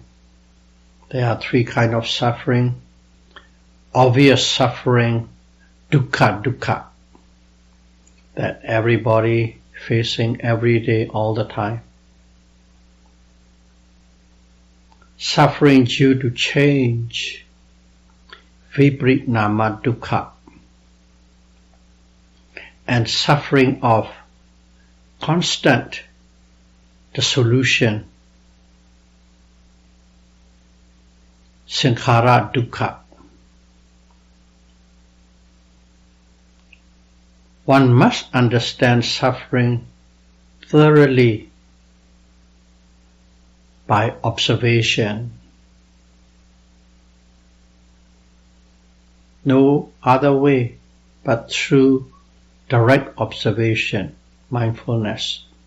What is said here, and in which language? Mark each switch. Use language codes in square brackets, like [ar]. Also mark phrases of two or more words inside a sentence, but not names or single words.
[en] There are three kinds of suffering. Obvious suffering, dukkha, that everybody facing every day, all the time. Suffering due to change, [pi] viprinama dukkha, [en] and suffering of constant dissolution, [pi] sankhara dukkha. [en] One must understand suffering thoroughly by observation. No other way but through direct observation, mindfulness.